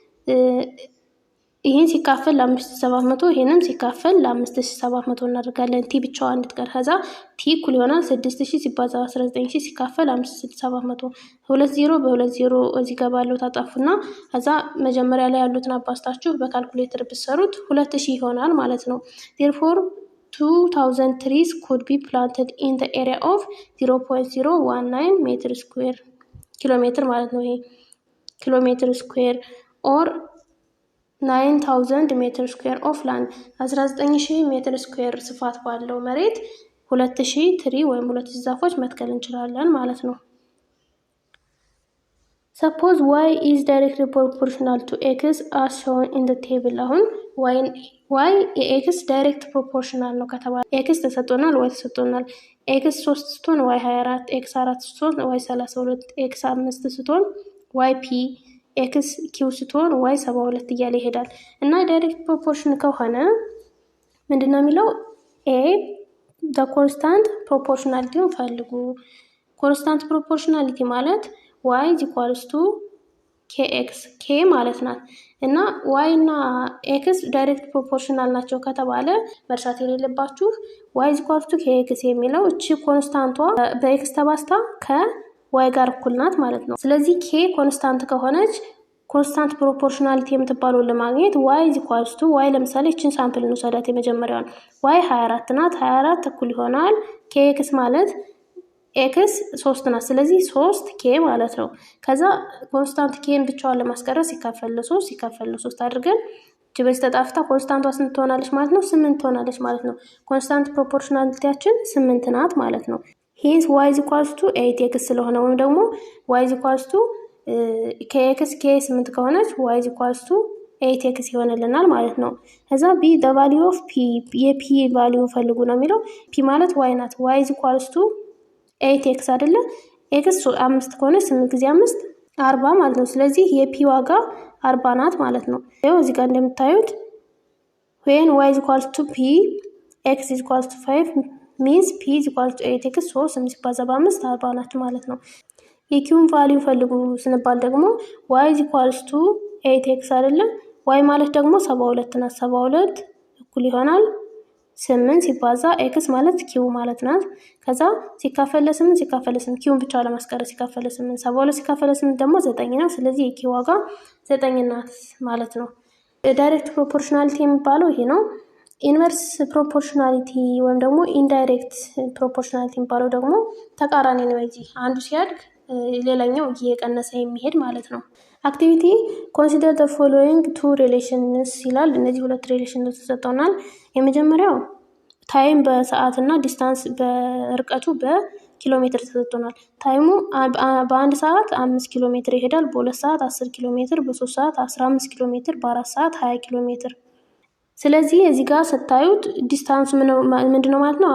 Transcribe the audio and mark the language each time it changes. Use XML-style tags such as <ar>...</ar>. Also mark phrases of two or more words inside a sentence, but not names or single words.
<am>ይህን ሲካፈል ለ5700 ይህንም ሲካፈል ለ5700 እናደርጋለን ቲ ብቻዋን እንድትቀር። ከዛ ቲ እኩል ይሆናል 6000 ሲባዛ 19000 ሲካፈል 5700 20 በ20 እዚህ ጋር ባለው ታጣፉና ከዛ መጀመሪያ ላይ ያሉትን አባስታችሁ በካልኩሌተር ብትሰሩት 2000 ይሆናል ማለት ነው።</am> <en>therefore 2000 trees could be planted in the area of 0.019 meter square kilometer</en> <am>ማለት ነው። ይሄ</am> <en>kilometer square or</en> <am>9000</am> <en>meter square of land</en> <am>19000</am> <en>meter square</en> <am>ስፋት ባለው መሬት 2000 ትሪ ወይም 2000 ዛፎች መትከል እንችላለን ማለት ነው።</am> <en>suppose y is directly proportional to x as shown in the table። አሁን y የx direct proportional</en> <am>ነው ከተባለ x ተሰጥቶናል y ተሰጥቶናል x 3 ስትሆን y 24 x 4 ስትሆን y 32 x 5 ስትሆን y p ኤክስ ኪው ስትሆን ዋይ 72 እያለ ይሄዳል። እና</am> <en>direct proportion</en> <am>ከሆነ ምንድነው የሚለው ኤ</am> <en>the constant proportionality</en> <am>ፈልጉ።</am> <en>constant proportionality</en> <am>ማለት</am> <en>y is equals to</en> <am>kx k ማለት ናት። እና y እና x ዳይሬክት ፕሮፖርሽናል ናቸው ከተባለ መርሳት የሌለባችሁ</am> <en>y is equals to kx</en> <am>የሚለው እቺ ኮንስታንቷ በx ተባስታ ከy ጋር እኩል ናት ማለት ነው። ስለዚህ k ኮንስታንት ከሆነች</am> <en>constant proportionality</en> <am>የምትባለውን ለማግኘት</am> <en>y is equals to y</en> <am>ለምሳሌ እቺን ሳምፕል እንውሰዳት የመጀመሪያውን y 24 ናት 24 እኩል ይሆናል kx ማለት x 3 ናት ስለዚህ 3k ማለት ነው። ከዛ ኮንስታንት kን ብቻዋን ለማስቀረት ሲካፈል ለ3 ሲካፈል ለ3 አድርገን እቺ በዚህ ተጣፍታ ኮንስታንቷ ስንት ትሆናለች ማለት ነው? 8 ትሆናለች ማለት ነው።</am> <en>constant proportionalityachin</en> <am>8 ናት ማለት ነው።</am> <en>hence y is equals to 8x</en> <am>ስለሆነ ወይም ደግሞ</am> <en>y is equals to kx</en> <am>k 8 ከሆነች</am> <en>y is equals to 8x</en> <am>ይሆንልናል ማለት ነው። ከዛ</am> <en>b the value of p</en> <am>የp ቫልዩ ፈልጉ ነው የሚለው p ማለት y ናት</am> <en>y is equals to 8x</en> <am>አይደለ x 5 ከሆነች 8 ጊዜ 5 40 ማለት ነው። ስለዚህ የp ዋጋ 40 ናት ማለት ነው። ያው እዚህ ጋር እንደምታዩት</am> <en>when y is equals to p x is equals to 5 means p is equals to 8x so</en> <am>8 ሲባዛ በ5 40 ናት ማለት ነው። የኪውን ቫልዩ ፈልጉ ስንባል ደግሞ</am> <en>y is equals to 8x</en> <am>አይደለ y ማለት ደግሞ 72 ናት 72 እኩል ይሆናል 8 ሲባዛ x ማለት q ማለት ናት። ከዛ ሲካፈል ለ8 ሲካፈል ለ8 q ብቻ ለማስቀረት ሲካፈል ለ8 72 ሲካፈል ለ8 ደግሞ 9 ነው። ስለዚህ የq ዋጋ 9 ናት ማለት ነው።</am> <en>direct proportionality</en> <am>የሚባለው ይሄ ነው።</am> <en>inverse proportionality</en> <am>ወይም ደግሞ</am> <en>indirect proportionality</en> <am>የሚባለው ደግሞ ተቃራኒ ነው። እዚህ አንዱ ሲያድግ ሌላኛው እየቀነሰ የሚሄድ ማለት ነው።</am> <en>activity consider the following two relations</en> <am>ይላል። እነዚህ ሁለት ሪሌሽኖች ተሰጥተውናል። የመጀመሪያው ታይም በሰዓት እና ዲስታንስ በርቀቱ በኪሎ ሜትር ተሰጥቶናል። ታይሙ በአንድ ሰዓት 5 ኪሎ ሜትር ይሄዳል፣ በ2 ሰዓት 10 ኪሎ ሜትር፣ በ3 ሰዓት 15 ኪሎ ሜትር፣ በ4 ሰዓት 20 ኪሎ ሜትር። ስለዚህ እዚህ ጋር ስታዩት ዲስታንሱ ምንድነው ማለት ነው?</am>